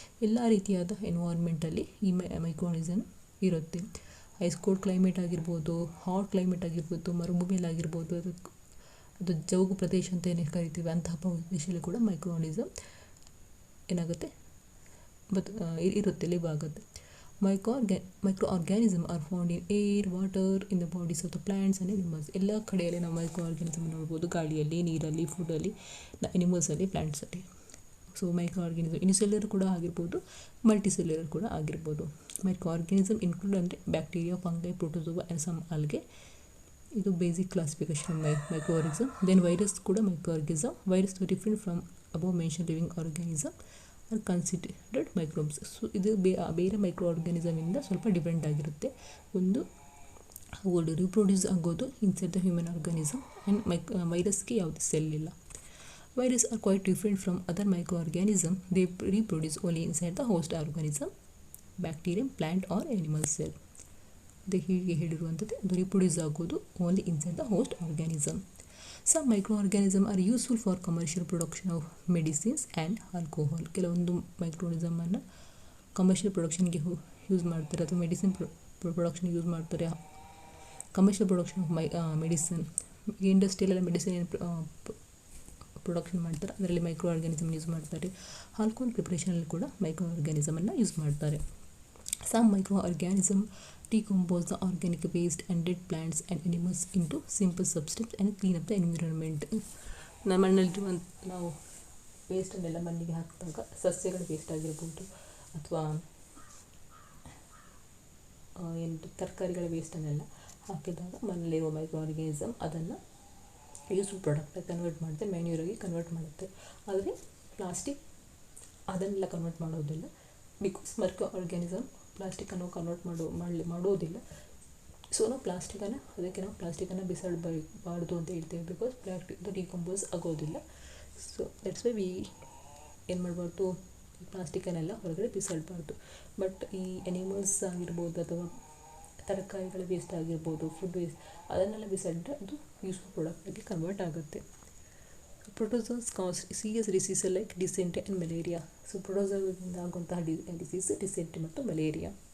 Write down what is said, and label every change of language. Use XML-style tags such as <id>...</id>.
<kn>ಎಲ್ಲ ರೀತಿಯಾದ ಎನ್ವೈರ್ಮೆಂಟಲ್ಲಿ ಈ ಮೈಕ್ರೋಆರ್ಗಾನಿಸಮ್ ಇರುತ್ತೆ. ಐಸ್ ಕೋಲ್ಡ್ ಕ್ಲೈಮೇಟ್ ಆಗಿರ್ಬೋದು, ಹಾಟ್ ಕ್ಲೈಮೇಟ್ ಆಗಿರ್ಬೋದು, ಮರುಭೂಮಿಯಲ್ಲಾಗಿರ್ಬೋದು, ಅದು ಜೌಗು ಪ್ರದೇಶ ಅಂತ ಏನೇ ಕರಿತೀವಿ ಅಂತಹ ಪ್ರದೇಶದಲ್ಲಿ ಕೂಡ ಮೈಕ್ರೋಆರ್ಗಾನಿಸಮ್ ಏನಾಗುತ್ತೆ ಇರುತ್ತೆ, ಲಿವ್ ಆಗುತ್ತೆ.</kn> <en>Microorganisms are found in air, water, in the bodies of the plants and animals.</en> <kn>ಎಲ್ಲ ಕಡೆಯಲ್ಲಿ ನಾವು ಮೈಕ್ರೋಆರ್ಗಾನಿಸಮ್ ನೋಡ್ಬೋದು, ಗಾಳಿಯಲ್ಲಿ, ನೀರಲ್ಲಿ, ಫುಡ್ಡಲ್ಲಿ, ಎನಿಮಲ್ಸಲ್ಲಿ, ಪ್ಲ್ಯಾಂಟ್ಸಲ್ಲಿ. ಸೊ ಮೈಕ್ರೋಆರ್ಗಾನಿಸಮ್ ಯುನಿಸೆಲ್ಯುಲರ್ ಕೂಡ ಆಗಿರ್ಬೋದು, ಮಲ್ಟಿಸೆಲ್ಯುಲರ್ ಕೂಡ ಆಗಿರ್ಬೋದು.</kn> <en>Microorganism include ಅಂದರೆ bacteria, fungi, protozoa and some algae.</en> <kn>ಇದು ಬೇಸಿಕ್ ಕ್ಲಾಸಿಫಿಕೇಶನ್ ಮೈಕ್ರೋಆರ್ಗಾನಿಸಮ್. ದೆನ್ ವೈರಸ್ ಕೂಡ ಮೈಕ್ರೋಆರ್ಗಾನಿಸಮ್.</kn> <en>Virus different from above mention living organism are considered microbes.</en> <kn>So ಇದು ಬೇರೆ ಮೈಕ್ರೋಆರ್ಗಾನಿಸಮಿಂದ ಸ್ವಲ್ಪ ಡಿಫ್ರೆಂಟ್ ಆಗಿರುತ್ತೆ. ಒಂದು ಅವು ರಿಪ್ರೊಡ್ಯೂಸ್ ಆಗೋದು</kn> <en>inside the human organism,</en> <kn>and ವೈರಸ್ಗೆ ಯಾವುದೇ ಸೆಲ್ ಇಲ್ಲ.</kn> <en>Virus are quite different from other microorganism. They reproduce only inside the host organism, bacterium, plant or animal cell.</en> <kn>ಅದು ಹೀಗೆ ಹೇಳಿರುವಂಥದ್ದು, ಅದು ರೀಪ್ರೊಡ್ಯೂಸ್ ಆಗೋದು</kn> <en>Only inside the host organism. Some microorganisms are useful for commercial production of medicines and alcohol.</en> <kn>ಕೆಲವೊಂದು ಮೈಕ್ರೋಆರ್ಗಾನಿಸಮನ್ನು commercial ಪ್ರೊಡಕ್ಷನ್ಗೆ use ಮಾಡ್ತಾರೆ, ಅಥವಾ medicine ಪ್ರೊಡಕ್ಷನ್ಗೆ use ಮಾಡ್ತಾರೆ. Commercial production of medicine, ಇಂಡಸ್ಟ್ರಿಯಲ್ಲೆಲ್ಲ medicine ಏನು production ಮಾಡ್ತಾರೆ ಅದರಲ್ಲಿ ಮೈಕ್ರೋಆರ್ಗಾನಿಸಮ್ ಯೂಸ್ ಮಾಡ್ತಾರೆ. ಆಲ್ಕೋಹಾಲ್ ಪ್ರಿಪ್ರೇಷನಲ್ಲಿ ಕೂಡ ಮೈಕ್ರೋಆರ್ಗಾನಿಸಮನ್ನು ಯೂಸ್ ಮಾಡ್ತಾರೆ.</kn> <en>Some microorganisms decompose the organic waste and dead plants and animals into simple substance and clean up the environment.</en> <kn>ಮಣ್ಣಲ್ಲಿರುವಂಥ ನಾವು ವೇಸ್ಟನ್ನೆಲ್ಲ ಮಣ್ಣಿಗೆ ಹಾಕಿದಾಗ, ಸಸ್ಯಗಳ ವೇಸ್ಟ್ ಆಗಿರ್ಬೋದು ಅಥವಾ ತರಕಾರಿಗಳ ವೇಸ್ಟನ್ನೆಲ್ಲ ಹಾಕಿದಾಗ ಮಣ್ಣಲ್ಲಿರುವ ಮೈಕ್ರೋಆರ್ಗಾನಿಸಮ್ ಅದನ್ನು ಯೂಸ್ಫುಲ್ ಪ್ರಾಡಕ್ಟಾಗಿ ಕನ್ವರ್ಟ್ ಮಾಡುತ್ತೆ, ಮ್ಯಾನ್ಯೂರಾಗಿ ಕನ್ವರ್ಟ್ ಮಾಡುತ್ತೆ. ಆದರೆ ಪ್ಲಾಸ್ಟಿಕ್ ಅದನ್ನೆಲ್ಲ ಕನ್ವರ್ಟ್ ಮಾಡೋದಿಲ್ಲ. ಬಿಕಾಸ್ ಮೈಕ್ರೋಆರ್ಗಾನಿಸಮ್ ಪ್ಲಾಸ್ಟಿಕ್ಕನ್ನು ಕನ್ವರ್ಟ್ ಮಾಡೋದಿಲ್ಲ. ಸೊ ನಾವು ಪ್ಲಾಸ್ಟಿಕನ್ನು ಬಿಸಾಡಬಾರ್ದು ಅಂತ ಹೇಳ್ತೇವೆ, ಬಿಕಾಸ್ ಪ್ಲಾಸ್ಟಿಕ್ ಡಿಕಂಪೋಸ್ ಆಗೋದಿಲ್ಲ.</kn> <en>so that's why</en> <kn>ಏನು ಮಾಡಬಾರ್ದು, ಪ್ಲಾಸ್ಟಿಕನ್ನೆಲ್ಲ ಹೊರಗಡೆ ಬಿಸಾಡಬಾರ್ದು. ಬಟ್ ಈ ಎನಿಮಲ್ಸ್ ಆಗಿರ್ಬೋದು ಅಥವಾ ತರಕಾರಿಗಳ ವೇಸ್ಟ್ ಆಗಿರ್ಬೋದು, ಫುಡ್ ವೇಸ್ಟ್, ಅದನ್ನೆಲ್ಲ ಬಿಸಾಡಿದ್ರೆ ಅದು ಯೂಸ್ಫುಲ್ ಪ್ರಾಡಕ್ಟಾಗಿ ಕನ್ವರ್ಟ್ ಆಗುತ್ತೆ.</kn> <en>Protozoans cause serious diseases like dysentery and malaria.</en> <kn>So ಪ್ರೊಟೋಜೋದಿಂದ ಆಗುವಂತಹ ಡಿಸೀಸ್ ಡಿಸೆಂಟ್ರಿ ಮತ್ತು ಮಲೇರಿಯಾ.</kn>